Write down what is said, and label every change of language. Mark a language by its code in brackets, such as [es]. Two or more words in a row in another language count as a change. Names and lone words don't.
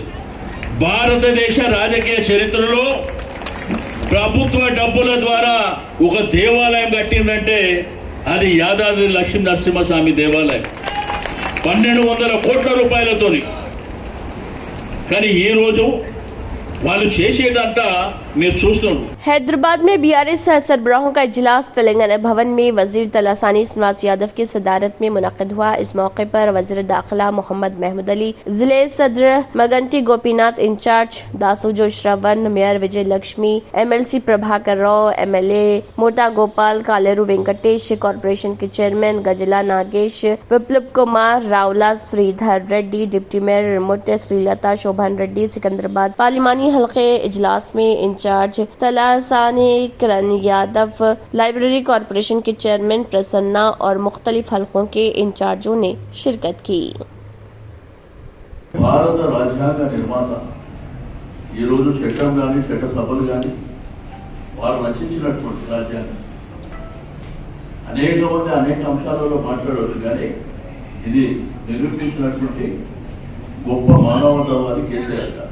[te] భారతదేశ రాజకీయ చరిత్రలో ప్రభుత్వ డబ్బుల ద్వారా ఒక దేవాలయం కట్టిందంటే అది యాదాద్రి లక్ష్మీ నరసింహస్వామి దేవాలయం 1200 కోట్ల రూపాయలతోని. కానీ ఈ రోజు వాళ్ళు చేసేదంతా మీరు చూస్తున్నారు। [ur] حیدرآباد میں BRS سربراہوں کا اجلاس تلنگانہ بھون میں وزیر تلاسانی سرینواس یادو کی صدارت میں منعقد ہوا۔ اس موقع پر وزیر داخلہ محمد محمود علی، ضلع صدر مگنتی گوپی ناتھ، انچارج داسوجو شرون، میئر وجے لکشمی، MLC پربھاکر راؤ، MLA موٹا گوپال، کالیرو وینکٹیش، کارپوریشن کے چیئرمین گجلا ناگیش، وپلب کمار، راولا سریدھر ریڈی، ڈپٹی میئر ریموٹ سری لتا شوبھن ریڈی۔ سکندرآباد پارلیمانی حلقے اجلاس میں انچارج تلاسانی کرن یادو، لائبریری کارپوریشن کے چیئرمین پرسنا اور مختلف حلقوں کے انچارجوں نے شرکت کی۔ [te] భారత రాజ్యాంగ నిర్మాత ఈరోజు చట్టం కానీ చట్టసభలు కానీ వారు రచించినటువంటి రాజ్యాంగం అనేక మంది అనేక అంశాలలో మాట్లాడవచ్చు, కానీ ఇది నిరూపించినటువంటి గొప్ప మానవతావాది కేసీఆర్ గారు.